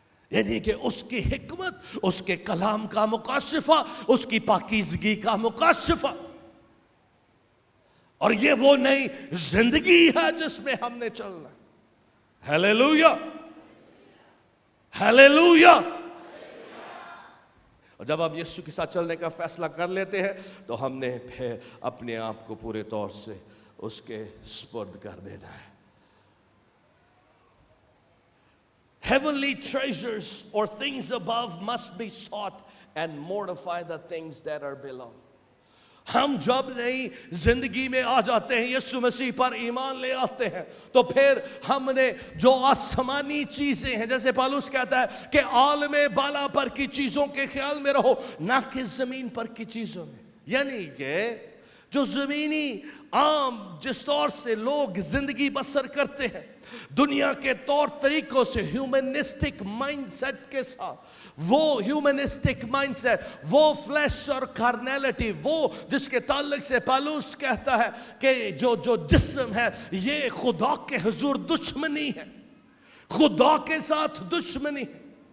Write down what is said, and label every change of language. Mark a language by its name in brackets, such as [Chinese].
[Urdu] یعنی کہ اس کی حکمت, اس کے کلام کا مکاشفہ, اس کی پاکیزگی کا مکاشفہ, اور یہ وہ نئی زندگی ہے جس میں ہم نے چلنا. ہاللیلویا. ہاللیلویا. اور جب ہم یسوع کے ساتھ چلنے کا فیصلہ کر لیتے ہیں تو ہم نے پھر اپنے آپ کو پورے طور سے اس کے سپرد کر دینا ہے. [English] Heavenly treasures or things above must be sought and mortify the things that are below. [Urdu] ہم جب نئی زندگی میں آ جاتے ہیں, یسوع مسیح پر ایمان لے آتے ہیں, تو پھر ہم نے جو آسمانی چیزیں ہیں, جیسے پالوس کہتا ہے کہ عالم بالا پر کی چیزوں کے خیال میں رہو, نہ کہ زمین پر کی چیزوں میں. یعنی کہ جو زمینی عام جس طور سے لوگ زندگی بسر کرتے ہیں, دنیا کے طور طریقوں سے, ہیومنسٹک مائنڈ سیٹ کے ساتھ, وہ ہیومنسٹک مائنڈ سیٹ, وہ فلیش اور کارنیلٹی, وہ جس کے تعلق سے پالوس کہتا ہے کہ جو جسم ہے یہ خدا کے حضور دشمنی ہے, خدا کے ساتھ دشمنی ہے.